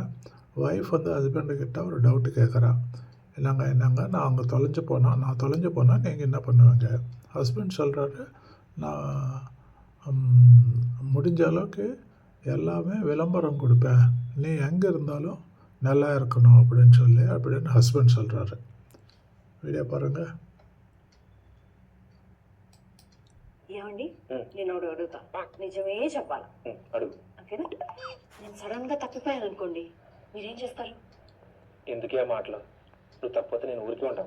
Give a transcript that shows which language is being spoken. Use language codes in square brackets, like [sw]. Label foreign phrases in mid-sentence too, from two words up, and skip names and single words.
[ta] ஒய்ஃப் வந்து ஹஸ்பண்டுக்கிட்ட ஒரு டவுட்டு கேட்குறா. என்னங்க நான் தொலைஞ்சு போனால் நீங்கள் என்ன பண்ணுவீங்க? ஹஸ்பண்ட் சொல்கிறாரு, நான் முடிஞ்ச அளவுக்கு எல்லாமே விளம்பரம் கொடுப்பேன். நீ எங்கே இருந்தாலும் நல்லா இருக்கணும் அப்படின்னு ஹஸ்பண்ட் சொல்கிறாரு. [te] వీడియో పరంగా ఏమండి నేను ఒకటి అడుగుతా, నిజమే చెప్పాలా? అడుగు. ఓకేనా? నేను సడన్ గా తప్పిపోయాను అనుకోండి, మీరేం చేస్తారు? ఎందుకే మాటలు? నువ్వు తప్పిపోతే నేను ఊరికే ఉంటానా?